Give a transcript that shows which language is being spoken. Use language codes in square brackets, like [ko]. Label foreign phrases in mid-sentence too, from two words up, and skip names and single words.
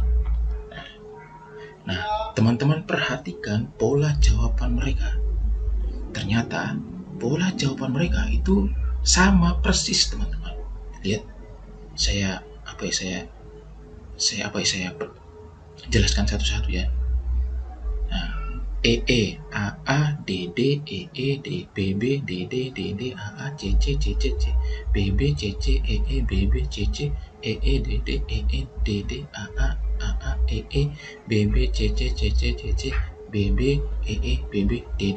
[id] Nah, teman-teman perhatikan pola jawaban mereka. Ternyata pola jawaban mereka itu sama persis, teman-teman. Lihat, saya jelaskan satu-satu ya. Nah, EE, AA, DD, EE, BB, DD, DD, AA, CC, CC, BB, CC, EE, BB, CC, EE, DD, EE, DD, AA, AA, EE, BB, CC, CC, CC, BB, EE, BB, DD.